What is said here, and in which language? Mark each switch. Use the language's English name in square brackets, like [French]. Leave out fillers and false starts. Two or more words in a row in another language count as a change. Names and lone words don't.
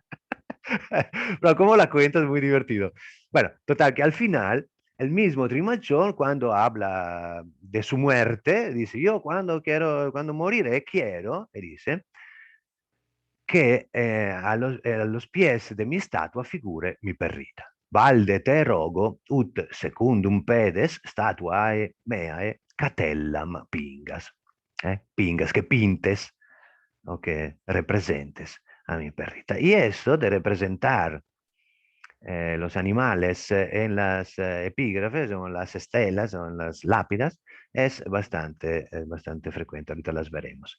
[Spanish] Pero como la cuenta es muy divertido. Bueno, total, que al final, el mismo Trimachón, cuando habla de su muerte, dice, yo cuando moriré, quiero, y dice, che a los pies de mi estatua figure mi perrita. [Latin] Valde te rogo, ut secundum pedes statuae meae catellam pingas. [Spanish] Pingas, que pintes o que representes a mi perrita. Y eso de representar los animales en las epígrafes o en las estelas o en las lápidas es bastante frecuente, ahorita las veremos.